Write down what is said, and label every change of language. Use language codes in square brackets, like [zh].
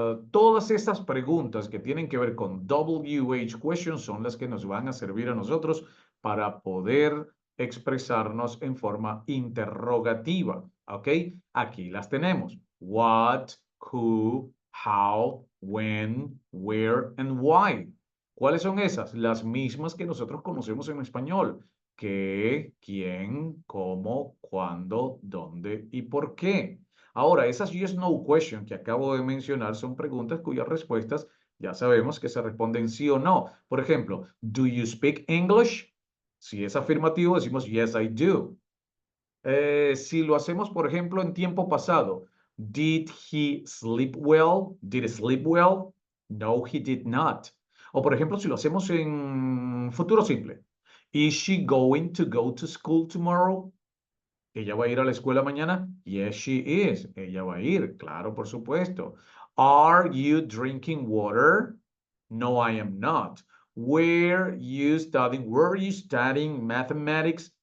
[es] Todas estas preguntas que tienen que ver con WH questions son las que nos van a servir a nosotros para poder expresarnos en forma interrogativa. ¿Ok? Aquí las tenemos. [en] What, who, how, when, where and why. [es] ¿Cuáles son esas? Las mismas que nosotros conocemos en español. ¿Qué, quién, cómo, cuándo, dónde y por qué? Ahora, esas yes, no question que acabo de mencionar son preguntas cuyas respuestas ya sabemos que se responden sí o no. Por ejemplo, [en] ¿do you speak English? [es] Si es afirmativo, decimos [en] yes, I do. [es] Si lo hacemos, por ejemplo, en tiempo pasado, [en] did he sleep well? Did he sleep well? No, he did not. [es] O por ejemplo, si lo hacemos en futuro simple, [en] is she going to go to school tomorrow? [es] ¿Ella va a ir a la escuela mañana? [en] Yes, she is. [es] Ella va a ir, claro, por supuesto. [en] Are you drinking water? No, I am not. Were you studying mathematics?